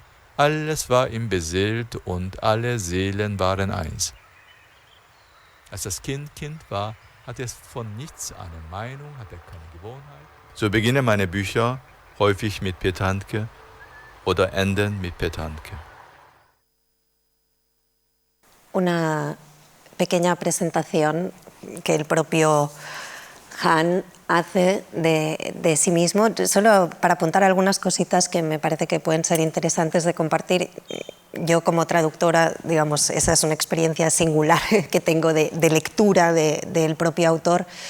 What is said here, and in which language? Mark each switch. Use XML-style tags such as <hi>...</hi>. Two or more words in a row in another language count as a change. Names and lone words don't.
<de>Alles war ihm beseelt und alle Seelen waren eins. Als das Kind war, hatte es von nichts eine Meinung, hatte keine Gewohnheit. So beginnen meine Bücher häufig mit Peter Handke oder enden mit Peter Handke.</de> <es>Una pequeña presentación que el propio Han hace de sí mismo, solo para apuntar algunas cositas que me parece que pueden ser interesantes de compartir. Yo como traductora, digamos, esa es una experiencia singular que tengo de lectura del propio autor.</es>